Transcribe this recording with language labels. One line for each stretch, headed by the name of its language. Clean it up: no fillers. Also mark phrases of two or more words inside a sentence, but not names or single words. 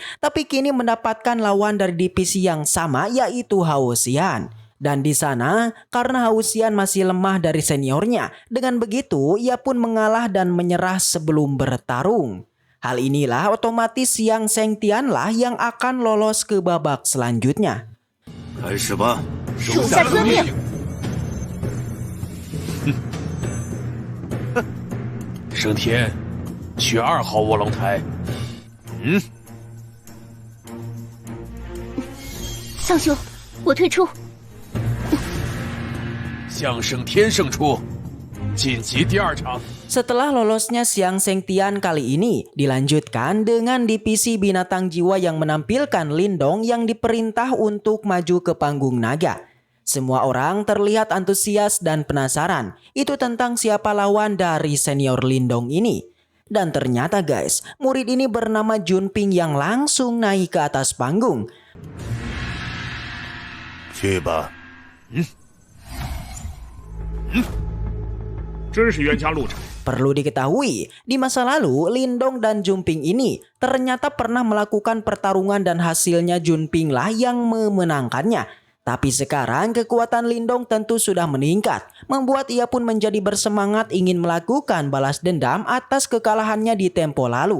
Indonesian: Tapi kini mendapatkan lawan dari divisi yang sama yaitu Hao Xian. Dan di sana, karena Hao Xian masih lemah dari seniornya, dengan begitu ia pun mengalah dan menyerah sebelum bertarung. Hal inilah otomatis Yang Sengtian lah yang akan lolos ke babak selanjutnya.
Chinese: 开始吧。属下遵命。升天，去2号卧龙台。上兄，我退出。向升天胜出，晋级第2场。
Indonesian: Setelah lolosnya Siang Sengtian kali ini dilanjutkan dengan divisi binatang jiwa yang menampilkan Lindong yang diperintah untuk maju ke panggung naga. Semua orang terlihat antusias dan penasaran itu tentang siapa lawan dari senior Lindong ini. Dan ternyata guys, murid ini bernama Junping yang langsung naik ke atas panggung.
Chinese: 去吧。真是冤家路窄。
Indonesian: Perlu diketahui, di masa lalu Lindong dan Junping ini ternyata pernah melakukan pertarungan dan hasilnya Junping lah yang memenangkannya. Tapi sekarang kekuatan Lindong tentu sudah meningkat, membuat ia pun menjadi bersemangat ingin melakukan balas dendam atas kekalahannya di tempo lalu.